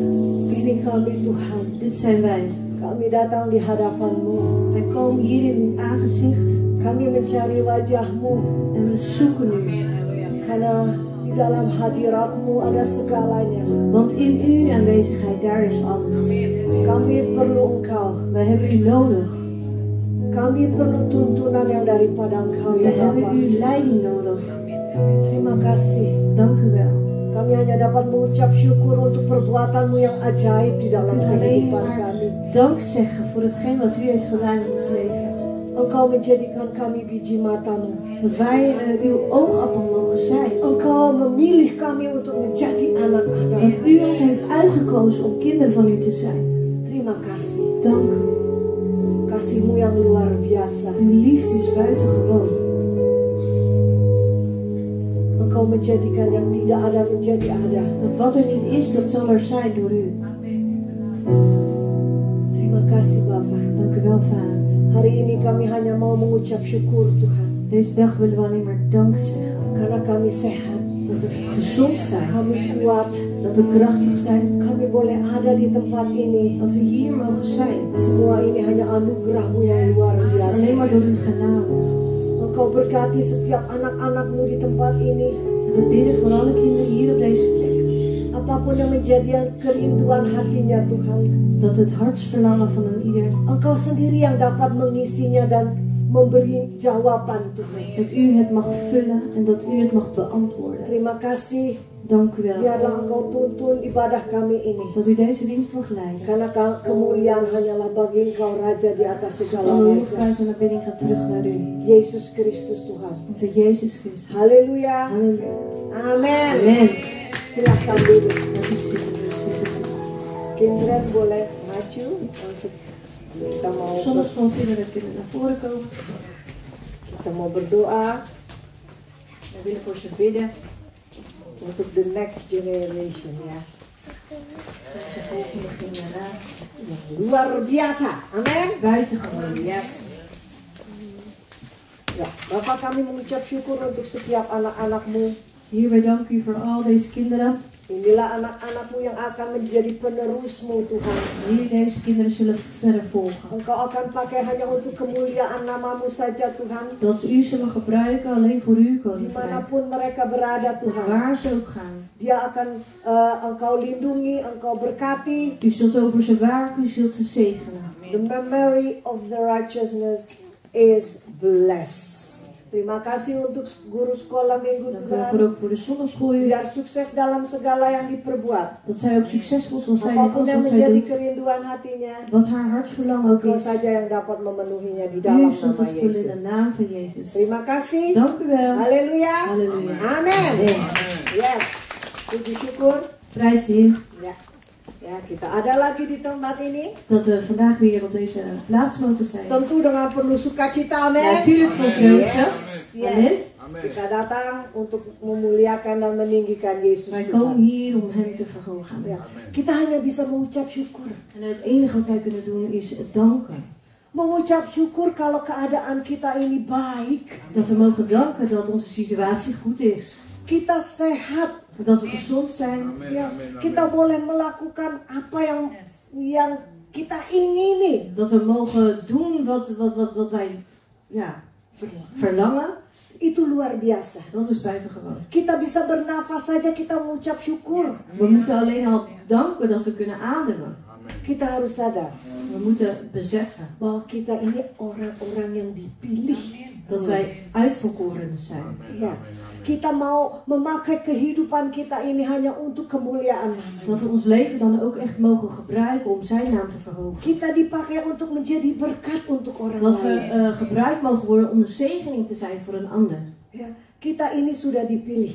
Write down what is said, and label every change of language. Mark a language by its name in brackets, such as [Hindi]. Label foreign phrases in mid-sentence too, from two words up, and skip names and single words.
[Indonesian] Ini kami Tuhan. [Dutch] Dit zijn wij. [Indonesian] Kami datang di hadapan-Mu. [Dutch] Wij komen hier in uw aangezicht. [Indonesian] Kami mencari wajah-Mu. [Dutch] En we zoeken u. [Indonesian] Karena di dalam hadirat-Mu ada segalanya. [Dutch] Want in uw aanwezigheid, daar is alles. [Indonesian] Kami perlu Engkau. [Dutch] Wij hebben u nodig. [Indonesian] Kami perlu tuntunan yang daripada Engkau, [Dutch] We [Indonesian] ya [Dutch] hebben [Indonesian] Bapa. [Dutch] uw leiding nodig. [Indonesian] Terima kasih. [Dutch] Dank u wel. [Indonesian] Kami hanya dapat mengucap syukur untuk perbuatan-Mu yang ajaib di dalam [Dutch] We kunnen alleen [Indonesian] kehidupan [Dutch] maar [Indonesian] kami. [Dutch] dank zeggen voor hetgeen wat u heeft gedaan in ons leven. [Indonesian] Engkau menjadikan kami biji mata-Mu. [Dutch] Dat wij uw oogappel mogen zijn. [Indonesian] Engkau memilih kami untuk menjadi anak-anak. [Dutch] Dat u ons heeft uitgekozen om kinderen van u te zijn. [Indonesian] Terima kasih. [Dutch] Dank u. [Indonesian] Kasih-Mu yang luar biasa. [Dutch] Uw liefde is buitengewoon. [Indonesian] Engkau menjadikan yang tidak ada menjadi ada. [Dutch] Dat wat er niet is, dat zal er zijn door u. [Indonesian] Terima kasih Bapa. [Dutch] Dank u wel, Vader. [Indonesian] Hari ini kami hanya mau mengucap syukur Tuhan. [Dutch] Deze dag willen we alleen maar dank zeggen. [Indonesian] Karena kami sehat. [Dutch] Dat we gezond zijn. [Indonesian] Kami kuat. [Dutch] Dat we krachtig zijn. [Indonesian] Kami boleh ada di tempat ini. [Dutch] Dat we hier mogen zijn. [Indonesian] Semua ini hanya anugerah-Mu yang luar [Dutch] Het is [Indonesian] biasa. [Dutch] alleen maar door uw genade. [Indonesian] Engkau berkati setiap anak-anak-Mu di tempat ini. [Dutch] En we bidden voor alle kinderen hier op deze plek. [Indonesian] Apapun yang menjadi kerinduan hatinya Tuhan. [Dutch] Dat het hartsverlangen van een ieder. [Indonesian] Engkau sendiri yang dapat mengisinya dan memberi jawaban Tuhan. [Dutch] Dat u het mag vullen en dat u het mag beantwoorden. [Indonesian] Terima kasih. [Dutch] Dank u wel. [Indonesian] Biarlah Engkau tuntun ibadah kami ini. [Dutch] Dat u deze dienst mag leiden. [Indonesian] Karena kemuliaan hanyalah bagi Engkau Raja di atas [Dutch] Dat [Indonesian] segala [Dutch] alle [Indonesian] raja. [Dutch] loofprijs en aanbidding gaat terug naar u. [Indonesian] Yesus Kristus Tuhan. [Dutch] Onze Jezus Christus. [Indonesian] Haleluya. [Dutch] Halleluja. [Indonesian] Amin. [Dutch] Amen. [Indonesian] Silahkan duduk. [Dutch] Dat is zitten. [Indonesian] Kinderen boleh maju. Kita mau [Dutch] Soms gewoon kinderen kunnen naar voren komen. [Indonesian] kita mau berdoa [Dutch] We willen voor ze bidden. [Indonesian] untuk [English] the next generation [Indonesian] ya. [Dutch] Voor onze volgende generatie. [Indonesian] Luar biasa. Amin. [Dutch] Buitengewoon. Yes. [Indonesian] Ya, Bapak kami mengucap syukur untuk setiap anak-anakmu. [Dutch] Heer, wij danken u voor al deze kinderen. [Indonesian] Inilah anak-anakmu yang akan menjadi penerusmu Tuhan. [Dutch] Heer, deze kinderen zullen verder volgen. [Indonesian] Engkau akan pakai hanya untuk kemuliaan namamu saja Tuhan. [Dutch] Dat u zullen gebruiken alleen voor uw koninkrijk. [Indonesian] Dimanapun mereka berada Tuhan. [Dutch] Waar ze ook gaan. [Indonesian] Dia akan engkau lindungi, engkau berkati. [Dutch] U zult over ze waken, u zult ze zegenen. [English] The memory of the righteousness is blessed. [Indonesian] Terima kasih untuk guru sekolah minggu [Dutch] Dank u wel [Indonesian] Tuhan. [Dutch] ook voor de zondagschool, Heer. [Indonesian] Biar sukses dalam segala yang diperbuat. [Dutch] Dat zij ook succesvol zal zijn in [Indonesian] Apapun [Dutch] alles [Indonesian] yang [Dutch] wat zij [Indonesian] menjadi [Dutch] doet. [Indonesian] kerinduan hatinya, [Dutch] Wat haar hartsverlangen ook [Indonesian] Engkau [Dutch] is. [Indonesian] saja yang dapat memenuhinya di dalam [Dutch] U zult [Indonesian] nama [Dutch] het vullen in [Indonesian] Yesus. [Dutch] de naam van Jezus. [Indonesian] Terima kasih. [Dutch] Dank u wel. [Indonesian] Haleluya. [Dutch] Halleluja. [Indonesian] Amin. [Dutch] Amen. [Indonesian] Yes. Puji syukur. [Dutch] Prijs de Heer [Indonesian] Ya. Ya, kita ada lagi di tempat ini. [Dutch] dat we vandaag weer op deze plaats mogen zijn. [Indonesian] Tentu dengan penuh sukacita. Amin. [Dutch] Natuurlijk vol vreugde. Yes. Amen. [Indonesian] Kita datang untuk memuliakan dan meninggikan Yesus [Dutch] Wij [Indonesian] Tuhan. [Dutch] komen hier om hem te verhogen. [Indonesian] Ya. Kita hanya bisa mengucap syukur. [Dutch] En het enige wat wij kunnen doen is het danken. [Indonesian] Mengucap syukur kalau keadaan kita ini baik. [Dutch] Dat we mogen danken dat onze situatie goed is. [Indonesian] Kita sehat. [Dutch] Dat we gezond zijn. [Indonesian] Ya, kita boleh melakukan apa yang kita ingini. [Dutch] Dat we mogen doen wat wij verlangen. [Indonesian] Itu luar biasa. [Dutch] Dat is buitengewoon. [Indonesian] Kita bisa bernafas saja kita mengucap syukur. [Dutch] We moeten alleen al danken dat we kunnen ademen. [Indonesian] Kita harus sadar [Dutch] We moeten beseffen [Indonesian] bahwa kita ini orang-orang yang dipilih. [Dutch] dat wij uitverkoren zijn. [Indonesian] Ya, kita mau memakai kehidupan kita ini hanya untuk kemuliaan nama. [Dutch] Dat we ons leven dan ook echt mogen gebruiken om zijn naam te verhogen. [Indonesian] Kita dipakai untuk menjadi berkat untuk orang [Dutch] Dat we [Indonesian] lain. [Dutch] gebruikt mogen worden om een zegening te zijn voor een ander. [Indonesian] Ya, kita ini sudah dipilih